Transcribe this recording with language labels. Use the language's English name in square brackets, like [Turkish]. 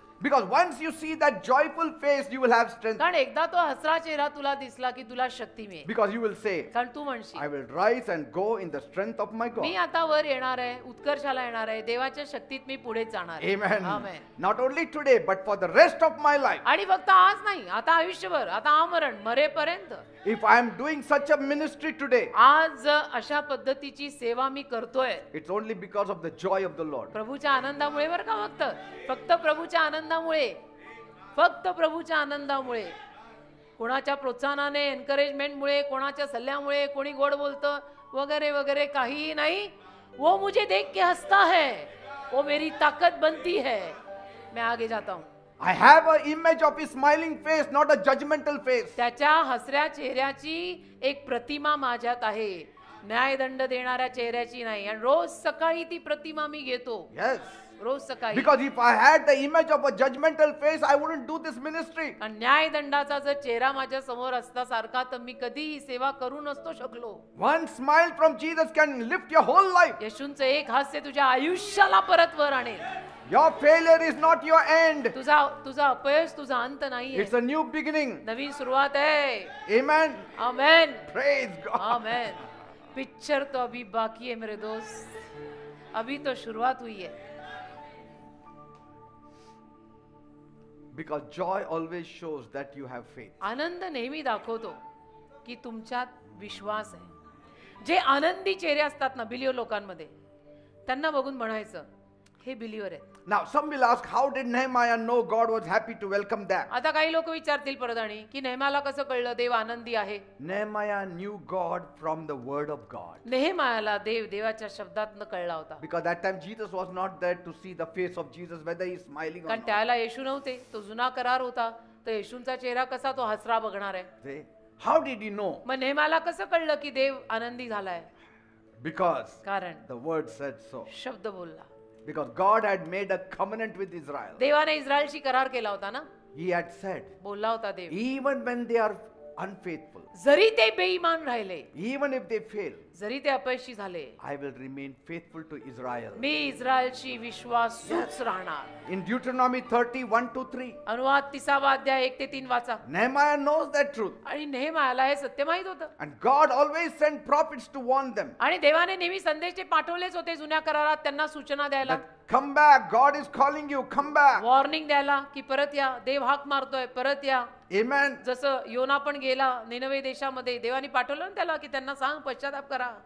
[English] Because once you see that joyful face, you will have strength. [Marathi] कारण एकदा तो हसरा चेहरा तुला दिसला की तुला शक्ती मिळेल. [English] Because you will say, [Marathi] कारण तू म्हणशील [English] I will rise and go in the strength of my [Marathi] मी [English] God. [Marathi] आता वर येणार आहे, उत्कर्षाला येणार आहे, देवाच्या शक्तीत मी पुढे जाणार आहे. [English] Amen. Amen. Not only today, but for the rest of my life. [Marathi] आणि फक्त आज नाही, आता आयुष्यभर, आता आमरण मरेपर्यंत. [English] If I am doing such a ministry today, [Marathi] आज अशा पद्धतीची सेवा मी करतोय [English] it's only because of the joy of the Lord. [Marathi] प्रभूच्या आनंदामुळे. बरं का, फक्त प्रभूच्या आनंदामुळे, फक्त प्रभूच्या आनंदामुळे. कोणाच्या प्रोत्साहनाने, एनकरेजमेंटमुळे, कोणाच्या सल्ल्यामुळे, कोणी गोड बोलतं वगैरे वगैरे काहीही नाही. [Hindi] वो मुझे देख के हंसता है, वो मेरी ताकत बनती है. मैं आगे जाता हूं. [English] I have an image of his smiling face, not a judgmental face. [Marathi] त्याच्या हसऱ्या चेहऱ्याची एक प्रतिमा माझ्यात आहे, न्यायदंड देणाऱ्या चेहऱ्याची नाही. आणि रोज सकाळी ती प्रतिमा मी घेतो. [English] Yes. [Marathi] रोज सकाळी. [English] Because if I had the image of a judgmental face, I wouldn't do this ministry. [Marathi] आणि न्यायदंडाचा जर चेहरा माझ्या समोर असता सारखा, तर मी कधीही सेवा करू नसतो शकलो. [English] One smile from Jesus can lift your whole life. [Marathi] येशूंचं एक हास्य तुझ्या आयुष्याला परत वर आणेल. [English] Your failure is not your end. [Marathi] तुझा अपयश तुझा अंत नाहीये. [English] It's a new beginning. [Marathi] नवीन सुरुवात आहे. [English] Amen. [Marathi] आमेन. [English] Praise God. [Marathi] आमेन. [Hindi] पिक्चर तो अभी बाकी है मेरे दोस्त, अभी तो शुरुआत हुई है. [English] Because joy always shows that you have faith. [Marathi] आनंद नेहमी दाखवतो की तुमच्यात विश्वास आहे. जे आनंदी चेहरे असतात ना बिलीव्हर लोकांमध्ये, त्यांना बघून म्हणायचं हे बिलीव्हर आहेत. [English] Now some will ask, how did Nehemiah know God was happy to welcome them? [Marathi] आता काही लोक विचारतील परदाणी की नेहमाला कसं कळलं देव आनंदी आहे. [English] Nehemiah knew God from the word of God. [Marathi] नेहमायाला देवाच्या शब्दातनं कळला होता. [English] Because that time Jesus was not there to see the face of Jesus, whether he is smiling or [Marathi] कारण [English] not. [Marathi] त्याला येशू नव्हते, तो जुना करार होता, तर येशूंचा चेहरा कसा तो हसरा बघणार आहे. [English] See? How did he know? [Marathi] मग नेहमाला कसं कळलं की देव आनंदी झालाय. [English] Because [Marathi] कारण [English] the word said so. [Marathi] शब्द बोलला. [English] Because God had made a covenant with Israel. [Marathi] देवाने इस्रायलशी करार केला होता ना. [English] He had said, [Marathi] बोलला होता देव, [English] even when they are unfaithful, [Marathi] जरी ते बेईमान राहिले, [English] even if they fail, [Marathi] जरी ते अपयशी झाले, [English] I will remain faithful to Israel. [Marathi] मी इस्रायलशी विश्वासूच राहणार. [English] In Deuteronomy 30:1-3, [Marathi] अनुवाद 30वा अध्याय 1-3 वाचा. [English] Nehemiah knows that truth. [Marathi] आणि नेहमायाला हे सत्य माहित होतं. [English] And God always sent prophets to warn them. [Marathi] आणि देवाने नेहमी संदेश ते पाठवलेच होते जुन्या करारात त्यांना सूचना द्यायला, [English] That come back, God is calling you, come back. [Marathi] Warning द्यायला की परत या, देव हाक मारतोय, परत या. [English] Amen. [Marathi] जसं योना पण गेला निनवे देशामध्ये, देवाने पाठवलं ना त्याला की त्यांना सांग पश्चाताप करा.